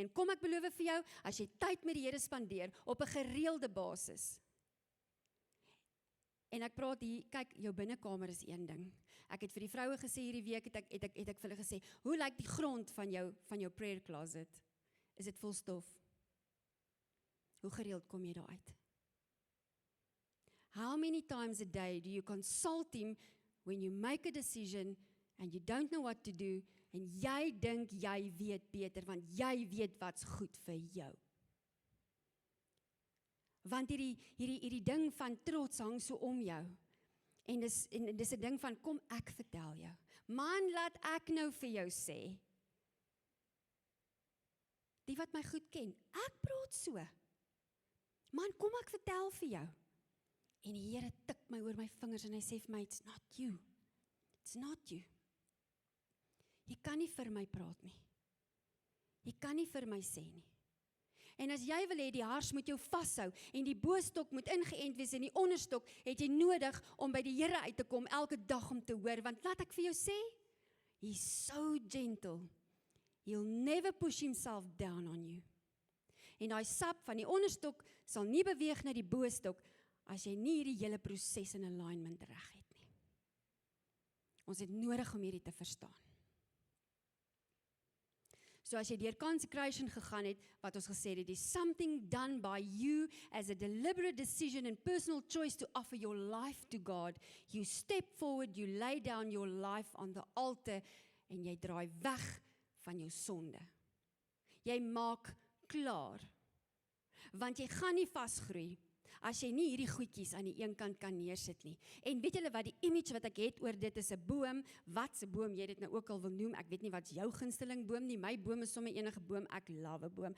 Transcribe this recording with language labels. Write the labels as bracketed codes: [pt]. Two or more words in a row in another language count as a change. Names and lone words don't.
[af] En kom ek beloof vir jou, as jy tyd met die Here spandeer, op 'n gereelde basis. En ek praat hier, kyk, jou binnekamer is een ding. Ek het vir die vroue gesê hierdie week, het ek vir hulle gesê, hoe lyk die grond van jou [en] prayer closet? [af] Is dit vol stof? Hoe gereeld kom jy daar uit? [en] How many times a day do you consult him when you make a decision and you don't know what to do, [af] en jy dink jy weet beter, want jy weet wat's goed vir jou. Want hierdie ding van trots hang so om jou. En dis 'n ding van, kom ek vertel jou. Man, laat ek nou vir jou sê. Die wat my goed ken, ek praat so. Man, kom ek vertel vir jou. En die Here tik my oor my vingers en hy sê vir my, [en] it's not you. It's not you. [af] Jy kan nie vir my praat nie. Jy kan nie vir my sê nie. En as jy wil hê die hars moet jou vashou en die boostok moet ingeënt wees en die onderstok, het jy nodig om by die Here uit te kom elke dag om te hoor, want laat ek vir jou sê, [en] he's so gentle. He'll never push himself down on you. [af] En daai sap van die onderstok sal nie beweeg na die boostok as jy nie hierdie hele proses in alignment reg het nie. Ons het nodig om hierdie te verstaan. So as jy deur consecration gegaan het, wat ons gesê het, [en] it is something done by you as a deliberate decision and personal choice to offer your life to God. You step forward, you lay down your life on the altar, [af] en jy draai weg van jou sonde. Jy maak klaar, want jy gaan nie vasgroei as jy nie hierdie goedjies aan die een kant kan neersit nie. En weet julle wat, die image wat ek het oor dit is 'n boom, wat 'n boom jy dit nou ook al wil noem, ek weet nie wat jou gunsteling boom nie, my boom is sommer enige boom, ek love 'n boom.